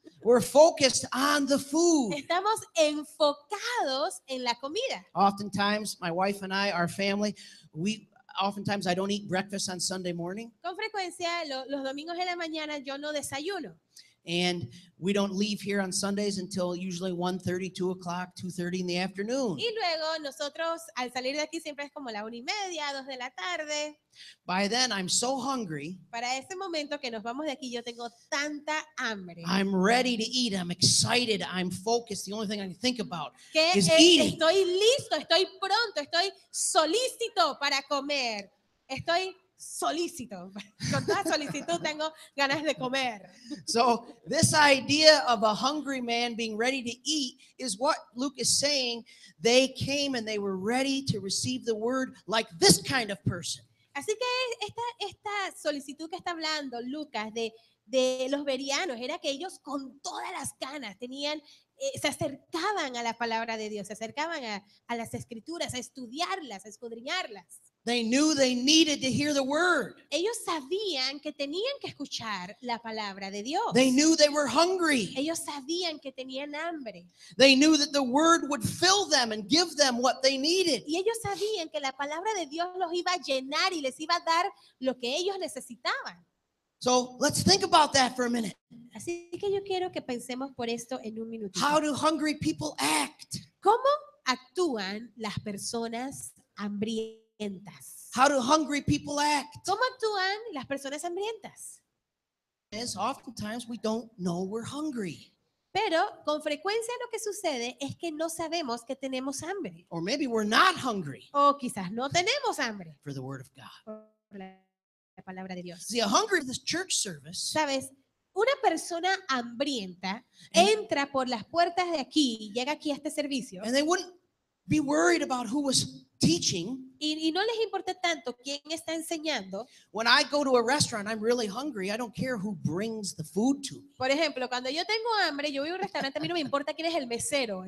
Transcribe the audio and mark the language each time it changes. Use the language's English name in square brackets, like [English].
[English] We're focused on the food. [Spanish] Estamos enfocados en la comida. [English] Oftentimes, my wife and I, our family, oftentimes I don't eat breakfast on Sunday morning, [Spanish] Con frecuencia, los domingos de la mañana yo no desayuno. [English] and we don't leave here on Sundays until usually 1:30, 2 o'clock, 2:30 in the afternoon. [Spanish] Y luego nosotros al salir de aquí siempre es como la 1:30, 2 de la tarde. [English] By then, I'm so hungry. [Spanish] Para ese momento que nos vamos de aquí yo tengo tanta hambre [English] I'm ready to eat. I'm excited. I'm focused. The only thing I can think about [Spanish] que [English] is eating. [Spanish] estoy listo, estoy pronto, estoy solícito para comer. Estoy solícito. Con toda solicitud tengo ganas de comer. [English] So this idea of a hungry man being ready to eat is what Luke is saying. They came and they were ready to receive the word like this kind of person. [Spanish] Así que esta solicitud que está hablando Lucas de los bereanos era que ellos con todas las ganas tenían, se acercaban a la palabra de Dios, se acercaban a las escrituras, a estudiarlas, a escudriñarlas. [English] They knew they needed to hear the word. [Spanish] Ellos sabían que tenían que escuchar la palabra de Dios. [English] They knew they were hungry. [Spanish] Ellos sabían que tenían hambre. [English] They knew that the word would fill them and give them what they needed. [Spanish] Y ellos sabían que la palabra de Dios los iba a llenar y les iba a dar lo que ellos necesitaban. [English] So let's think about that for a minute. [Spanish] Así que yo quiero que pensemos por esto en un minutito. [English] How do hungry people act? [Spanish] ¿Cómo actúan las personas hambrientas? [English] How do hungry people act? [Spanish] ¿Cómo actúan las personas hambrientas? [English] Is oftentimes we don't know we're hungry. [Spanish] Pero con frecuencia lo que sucede es que no sabemos que tenemos hambre. [English] Or maybe we're not hungry [Spanish] O quizás no tenemos hambre [English] for the word of God. [Spanish] por la palabra de Dios. [English] See, a hunger to this church service, [Spanish] ¿Sabes? Una persona hambrienta entra por las puertas de aquí, llega aquí a este servicio [English] and they wouldn't be worried about who was teaching. [Spanish] y no les importa tanto quién está enseñando. [English] When I go to a restaurant, I'm really hungry. I don't care who brings the food to me. [Spanish] Por ejemplo, cuando yo tengo hambre, yo voy a un restaurante, a mí no me importa quién es el mesero.